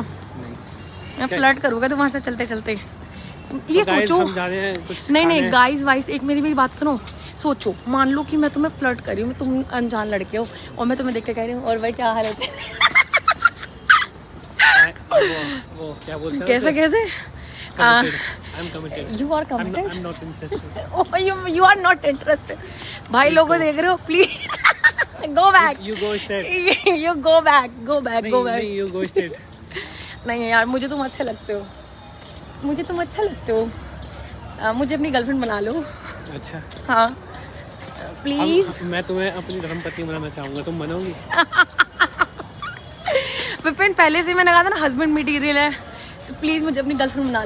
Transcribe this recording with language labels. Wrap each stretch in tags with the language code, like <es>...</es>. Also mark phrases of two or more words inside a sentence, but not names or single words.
<hi>मैं फ्लर्ट करूँगा तुम्हारे साथ चलते चलते। ये सोचो, नहीं गाइस वाइस, एक मेरी बात सुनो। सोचो, मान लो कि मैं तुम्हें फ्लर्ट कर रही हूँ, तुम अनजान लड़के हो, और मैं तुम्हें देख के कह रही हूँ और भाई क्या हाल है? वो क्या बोलते हैं? कैसे?</hi> <en>You are committed. I'm not interested. Oh, you are not interested.</en> <hi>भाई लोगों देख रहे हो,</hi> <en>please go back. You go straight. You go back. Go back. नहीं, you go straight.</en> <hi>नहीं यार, मुझे तुम अच्छे लगते हो, मुझे अपनी गर्लफ्रेंड बना लो। अच्छा हाँ प्लीज। मैं तुम्हें अपनी धर्मपत्नी बनाना चाहूँगा, तुम बनोगी? विपिन पहले से मैंने कहा था ना</hi> <en>husband material</en> <hi>है, तो प्लीज मुझे अपनी गर्लफ्रेंड बना लो।</hi>